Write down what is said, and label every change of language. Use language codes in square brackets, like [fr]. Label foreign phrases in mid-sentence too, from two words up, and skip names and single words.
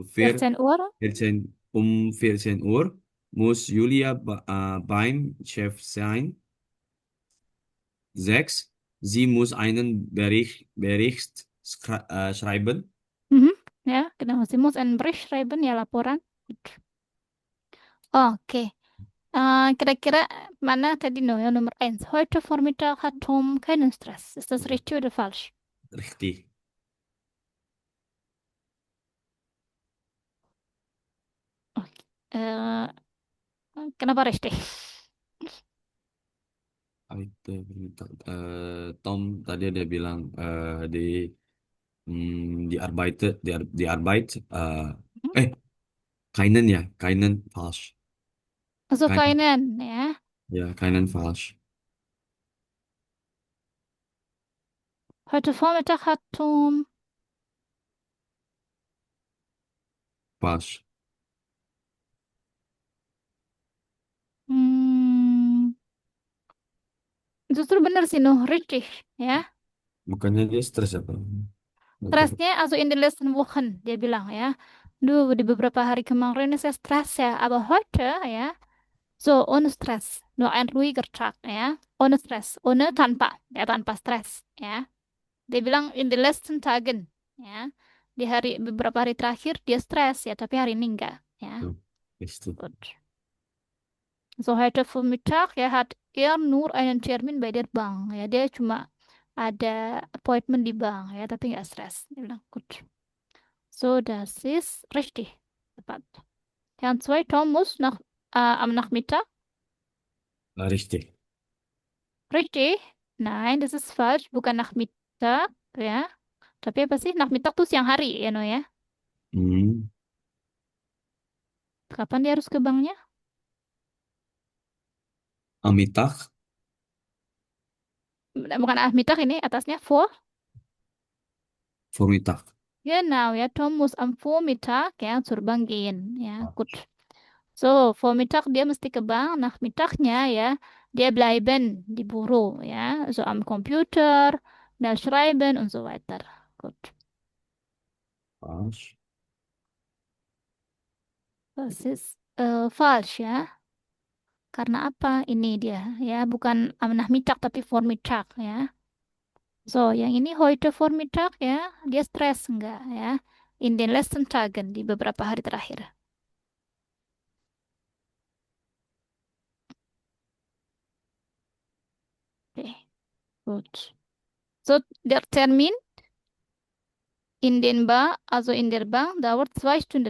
[de] 14 Uhr. 14 Uhr muss Julia beim Chef sein. 6, sie muss einen Bericht schreiben. Mhm. Ja, genau. Sie muss einen Bericht schreiben, [id] ya laporan. Gut. Oke. Kira-kira mana tadi no yang nomor 1? [de] Heute Vormittag hat Tom keinen Stress. Ist das richtig oder falsch? Richtig. Oke. [id] Äh, kenapa richtig? Heute Tom tadi ada bilang di Arbeit Mhm. [de] keinen ya, keinen falsch. Also Keinen, keinen, ya. ja, keinen falsch. Heute Vormittag hat Tom. Falsch. [id] Hmm, Justru bener sih, Nuh. [de] Richtig, ya. [id] Bukannya dia stres apa? Stresnya, [de] also in den letzten Wochen, [id] dia bilang ya. Duh, di beberapa hari kemarin saya stres ya. [de] Aber heute, ya. So, ohne Stress. Nur ein ruhiger Tag, ya. Ohne Stress. Ohne tanpa. [id] Ya, tanpa stres, ya. Dia bilang [de] in den letzten Tagen, [id] ya. Di beberapa hari terakhir dia stres, ya. Tapi hari ini enggak, ya. [de] Richtig. Gut. So, heute Vormittag, ya, hat er nur einen Termin bei der Bank. [id] Ya, dia cuma ada appointment di bank, ya. Tapi nggak stres. Dia bilang, [de] gut. So, das ist richtig. [id] Tepat. [de] Yang zwei, Tom muss am Nachmittag. Richtig. Richtig? Nein, das ist falsch. [id] Bukan Nachmittag, ya. Tapi apa sih? Nachmittag tuh siang hari, ya, no, ya. Hmm. Kapan dia harus ke banknya? [de] Am Mittag. [id] Bukan Nachmittag ini, atasnya vor. [de] Vormittag. Genau, ya. Tom muss am Vormittag, ya, zur Bank gehen. [id] Ya, gut. So, Vormittag dia mesti ke bank, Nachmittagnya, ya, dia bleiben di Büro, ya. [de] So, am Computer, Mail schreiben und so weiter. Gut. Falsch. Das ist falsch, ya. [id] Karena apa? Ini dia, ya. Bukan am Nachmittag, tapi Vormittag, ya. So, yang ini [de] heute Vormittag, [id] ya. Dia stres, enggak, ya. [de] In den letzten Tagen, [id] di beberapa hari terakhir. Oke, [de] gut. So, der Termin in den also in der Bank dauert 2 Stunden.